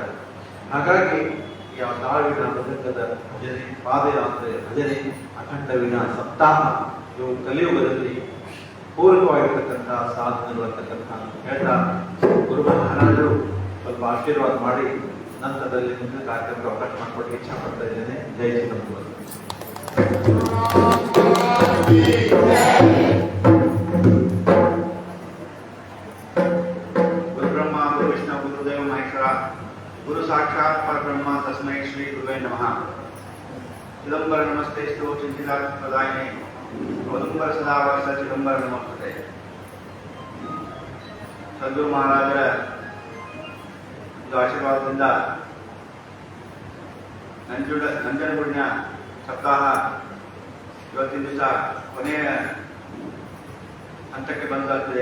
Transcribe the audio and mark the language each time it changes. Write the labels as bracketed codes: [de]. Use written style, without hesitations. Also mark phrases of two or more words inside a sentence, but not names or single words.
[kn] ಹಾಗಾಗಿ ಯಾವ ತಾಳ ವೀಣಾ ಮೃದಂಗದ ಭಜನೆ, ಪಾದಯಾತ್ರೆ ಭಜನೆ, ಅಖಂಡ ವೀಣಾ ಸಪ್ತಾಹ ಇವು ಕಲಿಯುಗದಲ್ಲಿ ಪೂರಕವಾಗಿರ್ತಕ್ಕಂಥ ಸಾಧನೆಗಳು ಅಂತಕ್ಕಂಥ ಹೇಳ್ತಾ ಗುರು ಮಹಾರಾಜರು ಸ್ವಲ್ಪ ಆಶೀರ್ವಾದ ಮಾಡಿ ನಂತರದಲ್ಲಿ ಮುಂದಿನ ಕಾರ್ಯಕ್ರಮಕ್ಕೆ ಅವಕಾಶ ಮಾಡಿಕೊಟ್ಟು ಇಚ್ಛಾ ಪಡ್ತಾ ಇದ್ದೇನೆ. ಜೈ ಚಿದಂಬರ. [sa] ಗುರು ಬ್ರಹ್ಮ ಗುರು ವಿಷ್ಣು ಗುರುದೇವ ಮಹೇಶ್ವರ ಗುರು ಸಾಕ್ಷಾತ್ ಪರಬ್ರಹ್ಮ ತಸ್ಮೈ ಶ್ರೀ ಗುರುವೇ ನಮಃ. ಚಿದಂಬರ ನಮಸ್ತೆಸ್ತು ಚಿಂತಿತ ಪ್ರದಾಯಿನಿ ಔದುಂಬರ ಸದಾ ವರ್ಷ ಚಿದಂಬರ ನಮಸ್ತೆ. [kn] ಸದ್ಗುರು ಮಹಾರಾಜರ ಆಶೀರ್ವಾದದಿಂದ ನಂಜನಗೂಡಿನ ಸಪ್ತಾಹ ಇವತ್ತಿನ ದಿವಸ ಕೊನೆಯ ಹಂತಕ್ಕೆ ಬಂದಾಗ್ತದೆ.